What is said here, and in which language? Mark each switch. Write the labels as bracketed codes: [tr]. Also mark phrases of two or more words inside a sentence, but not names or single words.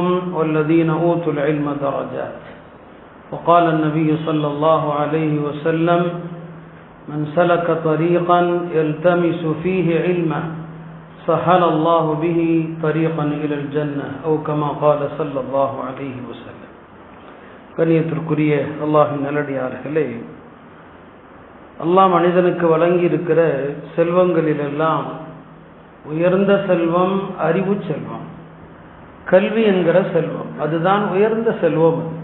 [ar] والذين أوتوا العلم درجات وقال النبي صلى الله عليه وسلم من سلك طريقا يلتمس فيه علما سهل الله به طريقا إلى الجنة أو كما قال صلى الله عليه وسلم [ta] கண்ணியத்திற்குரிய அல்லாஹ்வின் நல்லடியார்களே, அல்லாஹ் மனிதனுக்கு வழங்கி இருக்கிற செல்வங்களிலெல்லாம் உயர்ந்த செல்வம் அறிவு செல்வம், கல்வி என்கிற செல்வம். அதுதான் உயர்ந்த செல்வம்.